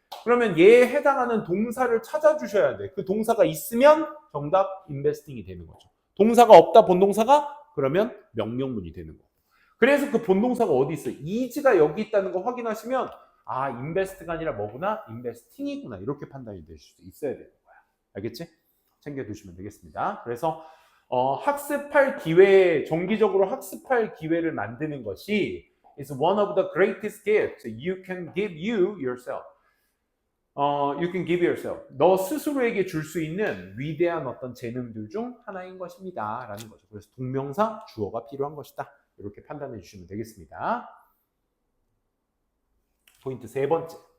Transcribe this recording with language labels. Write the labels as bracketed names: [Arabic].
[Korean] 그러면 얘에 해당하는 동사를 찾아주셔야 돼. 그 동사가 있으면 정답 investing이 되는 거죠. 동사가 없다 본동사가 그러면 명령문이 되는 거고. 그래서 그 본동사가 어디 있어요? is가 여기 있다는 거 확인하시면 아 invest가 아니라 뭐구나? investing이구나 이렇게 판단이 될 수 있어야 되는 거야. 알겠지? 챙겨두시면 되겠습니다. 그래서 학습할 기회, 정기적으로 학습할 기회를 만드는 것이 [English] is one of the greatest gifts you can give you yourself. You can give yourself. [Korean] 너 스스로에게 줄 수 있는 위대한 어떤 재능들 중 하나인 것입니다. 라는 거죠. 그래서 동명사, 주어가 필요한 것이다. 이렇게 판단해 주시면 되겠습니다. 포인트 세 번째.